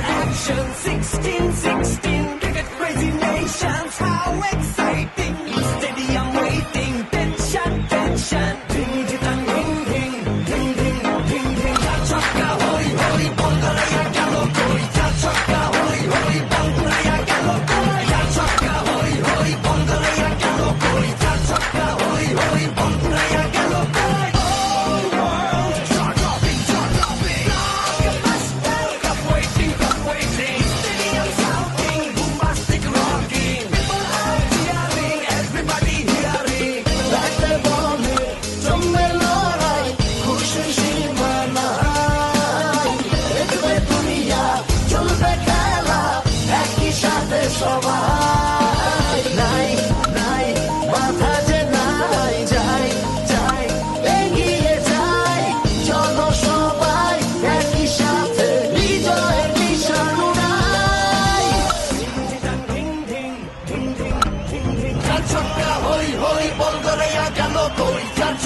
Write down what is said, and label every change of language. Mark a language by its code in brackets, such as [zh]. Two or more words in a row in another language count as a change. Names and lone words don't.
[en] 16, 16, cricket crazy nations. How exciting! Stadium waiting, tension, tension. Ding, ding, ding, ding, ding, ding, ding, ding. Ja chakka, hoi, hoi, Bongaraya galo koi. Ja chakka, hoi, hoi, Bongaraya galo koi. Ja chakka, hoi, hoi, Bongaraya galo koi. Ja chakka, hoi, hoi, Bongaraya galo koi. All world, chart topping, chart topping. Blockbuster, cup waiting, cup waiting. Stadium shouting, bombastic rocking. People are cheering, everybody hearing. [bn] ব্যাটে বলে জমবে লড়াই, খুশির সীমা নাই। দেখবে দুনিয়া, চলবে খেলা, একই সাথে সবাই। নাই নাই বাধা যে নাই, যাই যাই এগিয়ে যাই। চলো সবাই একই সাথে বিজয়ের নিশান উড়াই। Ding, ding, ding, ding, ding, ding. Ja chakka, hoi, hoi, Bongaraya galo koi.